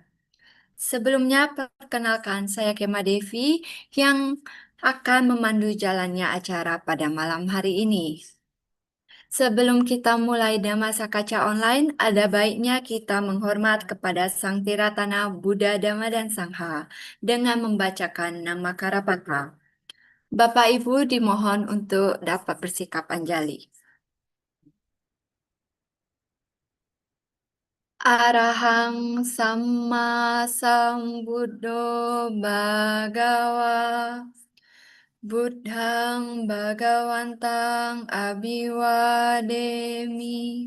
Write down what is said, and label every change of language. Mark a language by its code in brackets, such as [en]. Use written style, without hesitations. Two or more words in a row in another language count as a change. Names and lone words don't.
[id] Sebelumnya, perkenalkan saya Kema Devi yang akan memandu jalannya acara pada malam hari ini. Sebelum kita mulai Dhamma Kaca Online, ada baiknya kita menghormat kepada Sang Tiratana Buddha, Dhamma, dan Sangha dengan membacakan nama Karapata. Bapak Ibu dimohon untuk dapat bersikap anjali. [pi] Arahang Samma Sambuddho Bhagawa Buddhang Bhagawantang Abhiwademi